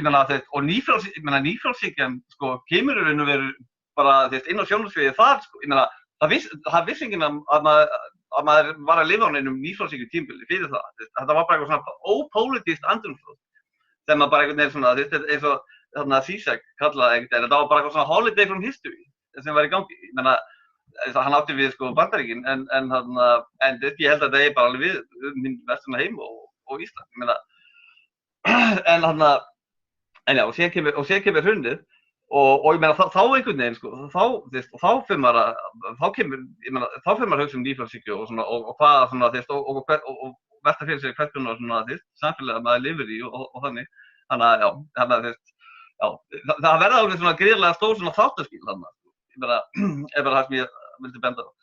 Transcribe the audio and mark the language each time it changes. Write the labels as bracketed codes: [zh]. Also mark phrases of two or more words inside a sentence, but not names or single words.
[is] meina og nýfrjálshyggjan sko kemur í raun og veru bara inn á sjónarsviðið þar sko, ég meina það vissi enginn að maður var að lifa á neinum nýfrjálshyggju tímabili fyrir það, þetta var bara eitthvað svona ópólitískt andrúmsloft sem að bara einhvern veginn svona eins og þarna Zizek kallaði einhvern veginn, þetta var bara eitthvað svona [en] holiday from history [is] sem var í gangi, ég meina hann átti við sko Bandaríkin en ég held að þetta bara alveg við minn vesturna heim og Ísland, ég meina en já, og síðan kemur hrunið og ég meina þá einhvern veginn sko, þá fyrir maður að hugsa nýfrjálshyggju og svona og hvað svona og velta fyrir sér hvers konar svona samfélag maður lifir í og þannig að já, það verða alveg svona gríðarlega stór svona þáttaskil þarna, ég meina, það sem ég vildi benda á.